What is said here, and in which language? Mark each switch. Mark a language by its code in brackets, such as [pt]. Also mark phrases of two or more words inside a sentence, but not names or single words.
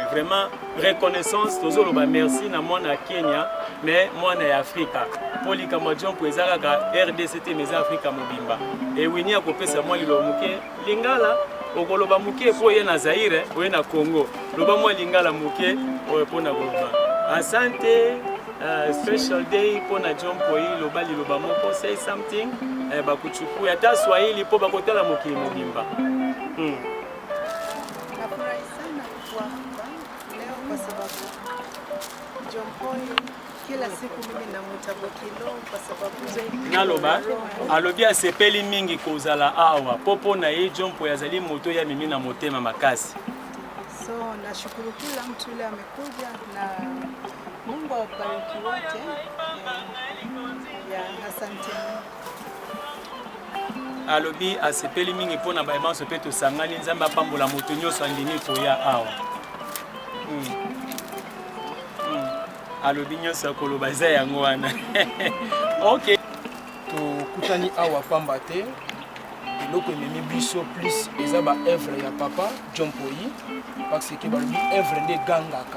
[ln] Vraiment reconnaissance tozoloba merci na mwana ya Kenya mais mwana ya Afrika mpo likambo ya John Mpoyi eza kaka RDC te mais eza Afrika mobimba ewini akopesa mwa lilo moke lingala okoloba moke mpo ye na Zaire oye na Congo loba mwa lingala moke oyo mpona koloba asante. [en] Special day [ln] pour na John Mpoyi loba liloba moko [en] say something [ln] bakuchuku ata Swahili po bakotala mokili mobimba. [sw] Nafurahi sana kuwa hapa leo kwa sababu John Mpoyi kila siku mimi namuita Bokilo kwa sababu [ln] naloba alobi asepeli mingi kozala awa popo na ye John Mpoyi azali moto ya mimi na motema makasi. [sw] So nashukuru kila mtu yule amekuja na Mungu awabariki wote. Asante. [ln] Alobi asepeli mingi mpona bayebanso mpe tosangani Nzambe apambola moto nyonso andimi koya awa. Alobi nyonso akoloba eza yango wana. Ok. Tokutani awa pamba te eloko ememi biso plus eza ba œuvre ya papa John Mpoyi [fr] parce que [ln] balobi œuvre nde gangaka.